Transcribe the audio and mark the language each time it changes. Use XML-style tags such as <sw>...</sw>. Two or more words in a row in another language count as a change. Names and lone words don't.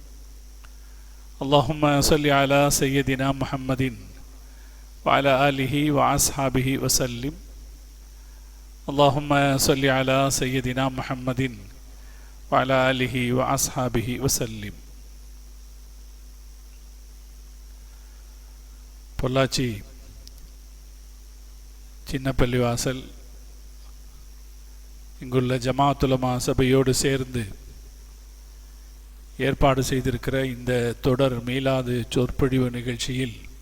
<ar>اللهم صل على سيدنا محمد وعلى آله وأصحابه وسلم. اللهم صل على سيدنا محمد وعلى آله وأصحابه وسلم.</ar> <ta>பொள்ளாச்சி சின்ன பள்ளிவாசல் இங்குள்ள ஜமாஅத் உலமா சபையோடு சேர்ந்து ஏற்பாடு செய்திருக்கிற இந்த தொடர் மீலாது சொற்பொழிவு நிகழ்ச்சியில்</ta>